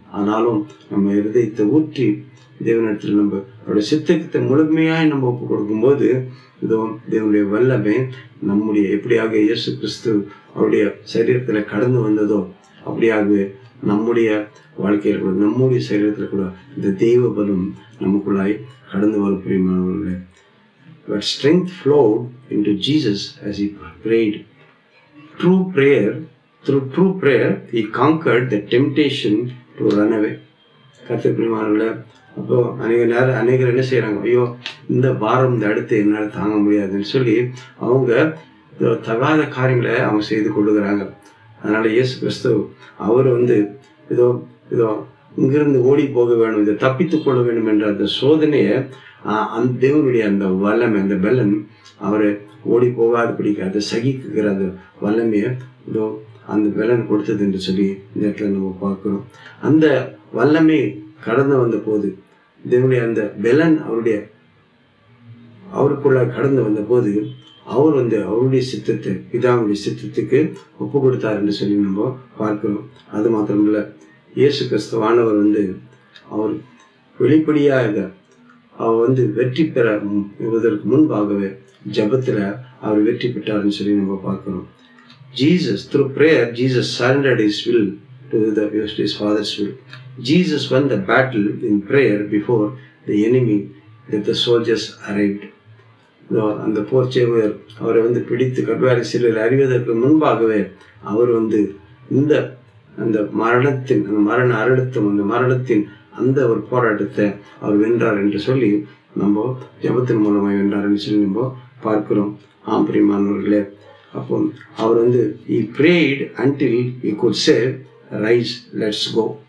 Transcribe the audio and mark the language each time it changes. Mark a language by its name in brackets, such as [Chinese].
[Tamil] ஆனாலும் நம்ம இருதயத்தை ஊற்றி தேவனிடத்தில் நம்ம அவருடைய சித்தத்தை முழுமையாய் நம்ம ஒப்பு கொடுக்கும்போது இதோ தேவனுடைய வல்லமை நம்முடைய எப்படியாக இயேசு கிறிஸ்து அவருடைய சரீரத்துல கடந்து வந்ததோ அப்படியாகவே நம்முடைய வாழ்க்கையில் கூட, நம்முடைய சரீரத்தில் கூட இந்த தெய்வ பலம் நமக்குள்ளாய் கடந்து வரும். பிரியமானவர்களே, [English] but strength flowed into Jesus as he prayed. Through prayer he conquered the temptation to run away. [Tamil] கர்த்தர் பிரியமானவர்களே, அப்போ அநேகர் என்ன செய்யறாங்க, ஐயோ இந்த வாரம் இந்த அடுத்து என்னால் தாங்க முடியாதுன்னு சொல்லி அவங்க தகாத காரியங்களை அவங்க செய்து கொள்ளுகிறாங்க. அதனால இயேசு கிறிஸ்து அவர் இதோ இங்கிருந்து ஓடி போக வேணும், இதை தப்பித்துக் கொள்ள வேண்டும் என்ற அந்த சோதனையை அந்த தேவனுடைய அந்த வல்லமை, அந்த பலன் அவரை ஓடி போகாது பிடிக்க அதை சகிக்குகிற அந்த வல்லமையை இதோ அந்த பலன் கொடுத்தது என்று சொல்லி இந்த இடத்துல நம்ம பார்க்கிறோம். அந்த வல்லமை கடந்து வந்த போது தேவனுடைய அந்த பலன் அவருக்குள்ள கடந்து வந்த போது அவர் அவருடைய சித்தத்தை பிதாவுடைய சித்தத்துக்கு ஒப்பு கொடுத்தார் என்று சொல்லி நம்ம பார்க்கிறோம். அது மாத்திரமில்ல, இயேசு கிறிஸ்துவானவர் அவர் வெளிப்படையாக அவர் வெற்றி பெறுவதற்கு முன்பாகவே ஜபத்துல அவர் வெற்றி பெற்றார்னு சொல்லி நம்ம பார்க்கிறோம். [English] through prayer Jesus surrendered his will to his Father's will. Jesus won the battle in prayer before the enemy that the soldiers arrived. [Tamil] அந்த போர்ச்சேவர் அவரை பிடித்து கல்வாரி சிலையில் அறிவதற்கு முன்பாகவே அவர் இந்த அந்த மரண அழுத்தம், அந்த மரணத்தின் அந்த ஒரு போராட்டத்தை அவர் வென்றார் என்று சொல்லி நம்ம ஜபத்தின் மூலமாக வென்றார் என்று சொல்லி நம்ம பார்க்கிறோம். பிரியமானவர்களே, அப்போ அவர் [English] he prayed until he could say rise, let's go.